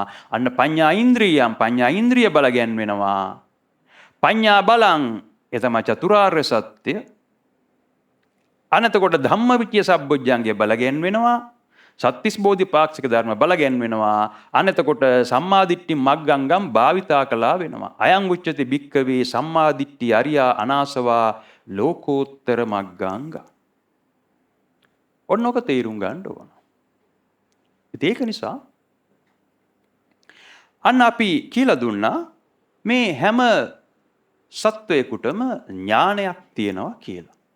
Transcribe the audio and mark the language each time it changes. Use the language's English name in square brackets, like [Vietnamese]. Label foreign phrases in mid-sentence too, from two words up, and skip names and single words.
[Sinhala] අන්න පඤ්ඤා ඉන්ද්‍රිය බලගැන්වෙනවා. [Pali] පඤ්ඤා බලං [Sinhala] එතම චතුරාර්ය සත්‍ය. අනතකොට ධම්මවිචය සම්බොජ්ජංගය බලගැන්වෙනවා. සත්‍තිස් බෝධිපාක්ෂික ධර්ම බලගැන්වෙනවා. අනතකොට සම්මාදිට්ඨි මග්ගංගම් භාවිතා කළා වෙනවා. [Pali] අයං උච්චති භික්කවේ සම්මාදිට්ඨි අරියා අනාසවා ලෝකෝත්තර මග්ගංග. [Sinhala] ඔන්නෝක තේරුම් ගන්න ඕන. ඒක නිසා අන්න අපි කියලා දුන්නා මේ හැම සත්වයකුටම ඥානයක් තියෙනවා කියලා.